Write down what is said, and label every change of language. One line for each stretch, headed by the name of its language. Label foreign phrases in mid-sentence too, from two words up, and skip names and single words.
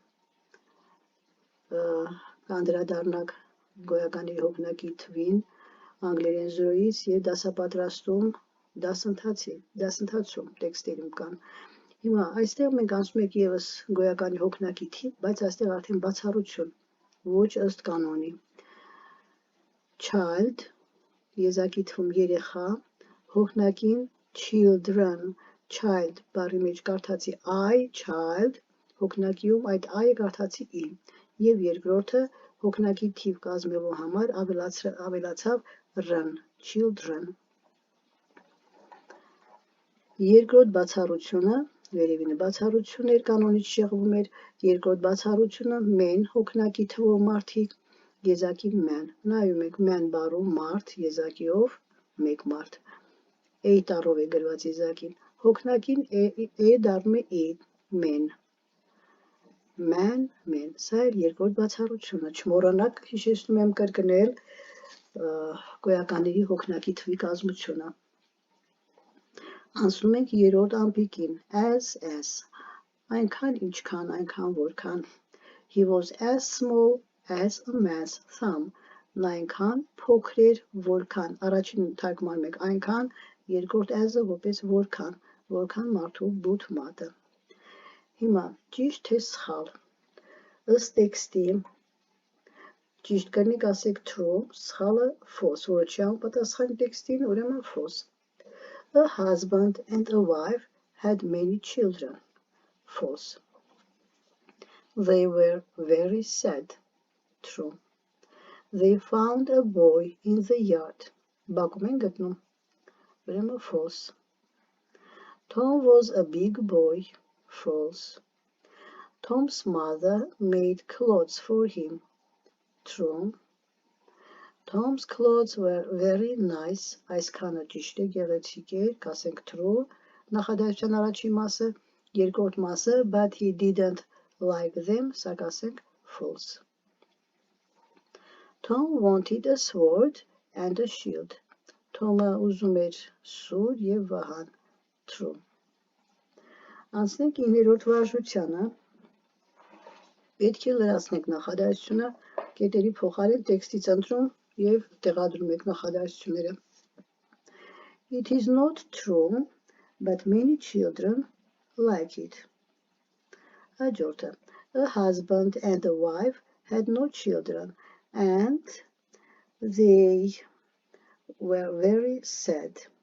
Armenian: կանդրադառնանք գոյականների հոգնակի թվին անգլերեն 0-ից և դասապատրաստում դասընթացում տեքստերում կան։ Հիմա այստեղ մենք անցնում ենք եւս գոյականի հոգնակի թիվ, բայց այստեղ արդեն բացառություն, ոչ ըստ կանոնի։ Child, եզակի թվում երեխա, հոգնակին children, child բառի մեջ կարդացի I, child, հոգնակիում այդ I-ը կարդացի I, եւ երկրորդը հոգնակի թիվ կազմելու համար ավելացավ run, children։ Երկրորդ բացառությունը, վերևինը բացառություն էր, կանոնից շեղվում էր, երկրորդ բացառությունը men հոգնակի թվով մարդիկ, եզակի man, նայում եք man բառում մարդ, եզակիով մեկ մարդ, a տառով է գրված եզակին, հոգնակին e դառնում
English: է e, men, man, men,
Armenian: սա էր երկրորդ բացառությունը, չմոռանաք հիշեցնում եմ կրկնել գոյականների հոգնակի թվի կազմությունը։ Անցնում ենք երրորդ ամպիկին, as, այնքան ինչքան, այնքան որքան,
English: he was as small as a man's thumb,
Armenian: նա այնքան փոքր էր, որքան, առաջին թարգմանում եք այնքան, երկրորդ as-ը որպես որքան մարդու բութ մատը։ Հիմա ճիշտ թե սխալ, ըստ տեքստի, ճիշտ կրնիք ասեք true, սխալը false, որը չի համապատասխանի տեքստին, ուրեմն false։
English: A husband and a wife had many children. False. They were very sad. True. They found a boy in the yard.
Armenian: Բակում են գտնում, ուրեմն false.
English: Tom was a big boy. False. Tom's mother made clothes for him. True. Tom's clothes were very nice.
Armenian: Այսքանը ճիշտ է, գեղեցիկ էր, կասենք true, նախադասության առաջին մասը, երկրորդ մասը,
English: but he didn't like them,
Armenian: սա կասենք false.
English: Tom wanted a sword and a shield.
Armenian: Tom-ը ուզում էր սուր եւ վահան, true. Անցնենք 9-րդ վարժությանը, պետք է լրացնենք նախադասությունը, կետերի փոխարեն տեքստից ընտրում եւ տեղադրում եք նախադասությունները։
English: It is not true, but many children like it. Հաջորդը, a husband and a wife had no children, and they were very sad.